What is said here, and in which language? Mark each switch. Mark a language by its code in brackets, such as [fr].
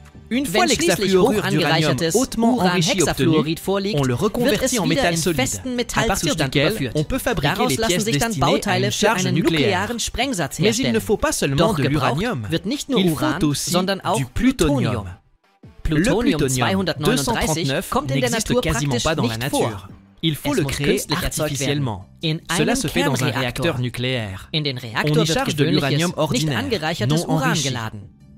[de] Wenn schließlich hoch angereichertes Uran-Hexafluorid vorliegt, wird es wieder in festen Metallzustand überführt. Daraus lassen sich dann Bauteile für einen nuklearen Sprengsatz herstellen. Doch gebraucht wird nicht nur Uran, sondern auch Plutonium. Plutonium-239 kommt in der Natur praktisch nicht vor. [fr] Il faut le créer artificiellement. Cela se fait dans un réacteur nucléaire. [de] In den Reaktor wird gewöhnliches, nicht angereichertes Uran geladen.